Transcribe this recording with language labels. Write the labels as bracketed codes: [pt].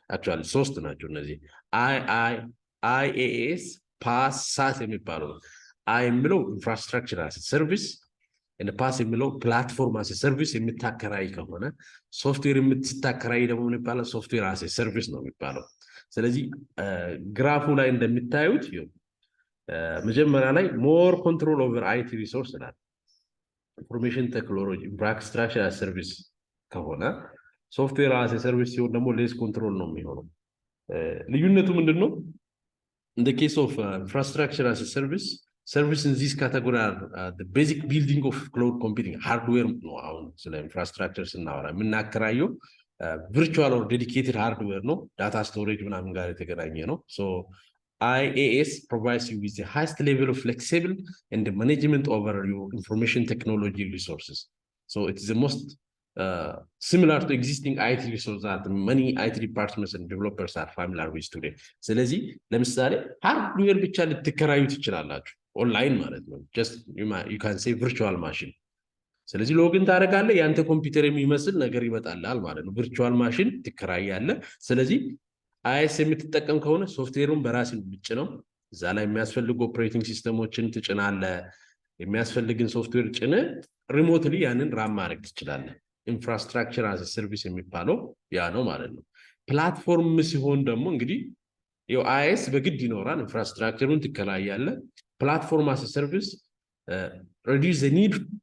[am] actually 3 ናቸው እነዚህ IaaS PaaS SaaS የሚባለው። አይ የሚለው ኢንፍራስትራክቸር አስ ሰርቪስ እና ፓስ የሚለው ፕላትፎርም አስ ሰርቪስ የምታከራይ ከሆነ፣ ሶፍትዌር የምትታከራይ ደግሞ የሚባለው ሶፍትዌር አስ ሰርቪስ ነው የሚባለው። ስለዚህ ግራፉ ላይ እንደምታዩት መጀመሪያ ላይ ሞር ኮንትሮል ኦቨር አይቲ ሪሶርስ እና ኢንፎርሜሽን ቴክኖሎጂ ኢንፍራስትራክቸር አስ ሰርቪስ ከሆነ፣ ሶፍትዌር አስ ሰርቪስ ሲሆን ደግሞ ሌስ ኮንትሮል ነው የሚሆነው። ልዩነቱ ምንድነው? [en] in the case of infrastructure as a service in this category are the basic building of cloud computing hardware [am] ነው። አሁን ስለ ኢንፍራስትራክቸር ስናወራ የምናከራየው [en] virtual or dedicated hardware [am] ነው፣ ዳታ ስቶሬጅ ምናምን ጋር የተገናኘ ነው። [en] so IaaS provides you with the highest level of flexible and the management over your information technology resources. So it is the most similar to existing IT resources that many IT departments and developers are familiar with today. [am] ስለዚህ ለምሳሌ ሃርድዌር ብቻ ልትከራዩ ትችላላችሁ ኦንላይን ማለት ነው። [en] just you can say virtual machine። [am] ስለዚህ ሎጊን ታደርጋለህ፣ ያንተ ኮምፒውተር የሚመስል ነገር ይመጣልሃል ማለት ነው። ቪርቹዋል ማሽን ትከራያለህ። ስለዚህ IaaS የምትጠቀም ከሆነ ሶፍትዌሩን በራስህ ብቻ ነው፣ እዛ ላይ የሚያስፈልጉ ኦፕሬቲንግ ሲስተሞችን ትጭናለህ። የሚያስፈልግን ሶፍትዌር ጭነ ሪሞትሊ ያንን ራን ማድረግ ትችላለህ። ኢንፍራስትራክቸር አስ ሰርቪስ የሚባለው ያ ነው ማለት ነው። ፕላትፎርም ሲሆን ደግሞ እንግዲህ IaaS በግድ ይኖራል፣ ኢንፍራስትራክቸሩን ትከራያለህ። ፕላትፎርም አስ ሰርቪስ [en] reduce the need